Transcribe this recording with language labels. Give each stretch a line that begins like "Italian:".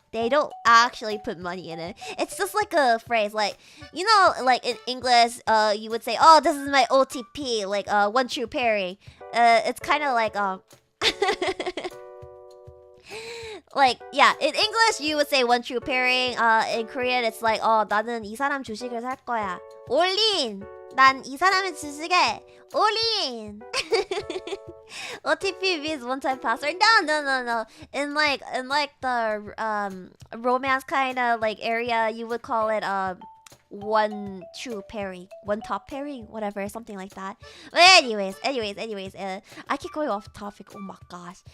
English: They don't actually put money in it. It's just like a phrase, like, you know, like in English, you would say, oh, this is my OTP, like one true pairing. It's kind of like like, yeah, in English you would say one true pairing. In Korean it's like, oh,
Korean: 나는 이 사람 주식을 살 거야. 올린. 난 이 사람의 주식에 올인.
English: OTP means one time password. No. In like the romance kind of like area, you would call it one true pairing, one top pairing, whatever, something like that. But anyways, I keep going off topic. Oh my gosh.